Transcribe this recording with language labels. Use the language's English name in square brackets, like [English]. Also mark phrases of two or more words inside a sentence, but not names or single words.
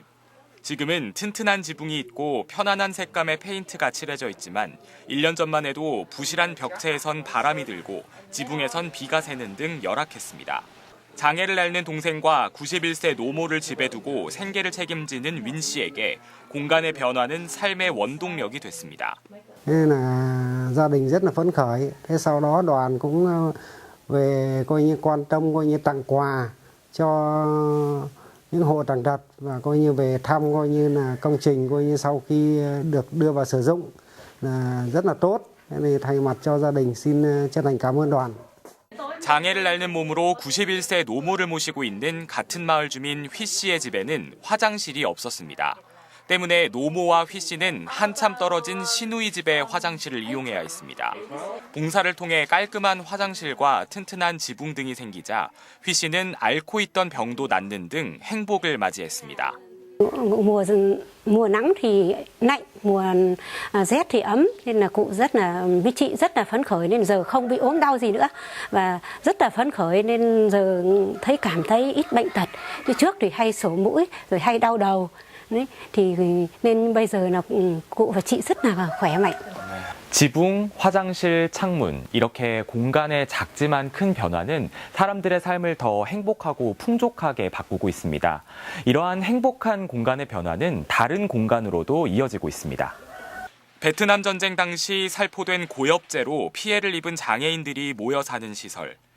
[Korean] 지금은 튼튼한 지붕이 있고 편안한 색감의 페인트가 칠해져 있지만 1년 전만 해도 부실한 벽체에선 바람이 들고 지붕에선 비가 새는 등 열악했습니다. 장애를 앓는 동생과 91세 노모를 집에 두고 생계를 책임지는 윈 씨에게 공간의 변화는 삶의 원동력이 됐습니다. [Vietnamese] Nên là gia đình rất là phấn khởi. Thế sau đó đoàn cũng về coi như quan tâm coi như tặng quà cho những hộ tàn tật và coi như về thăm coi như là công trình coi như sau khi được đưa vào sử dụng là rất là tốt. Thế nên thay mặt cho gia đình xin chân thành cảm ơn đoàn. [Korean] 장애를 앓는 몸으로 91세 노모를 모시고 있는 같은 마을 주민 휘 씨의 집에는 화장실이 없었습니다. 때문에 노모와 휘 씨는 한참 떨어진 시누이 집의 화장실을 이용해야 했습니다. 봉사를 통해 깔끔한 화장실과 튼튼한 지붕 등이 생기자 휘 씨는 앓고 있던 병도 낫는 등 행복을 맞이했습니다. [Vietnamese] Mùa nắng thì lạnh, mùa rét thì ấm nên là cụ với chị rất là phấn khởi nên giờ không bị ốm đau gì nữa và rất là phấn khởi nên giờ cảm thấy ít bệnh tật. Như trước thì hay sổ mũi rồi hay đau đầu. thì nên bây giờ là cụ và chị rất là khỏe mạnh. [Korean] 지붕, 화장실, 창문 이렇게 공간의 작지만 큰 변화는 사람들의 삶을 더 행복하고 풍족하게 바꾸고 있습니다. 이러한 행복한 공간의 변화는 다른 공간으로도 이어지고 있습니다. 베트남 전쟁 당시 살포된 고엽제로 피해를 입은 장애인들이 모여 사는 시설.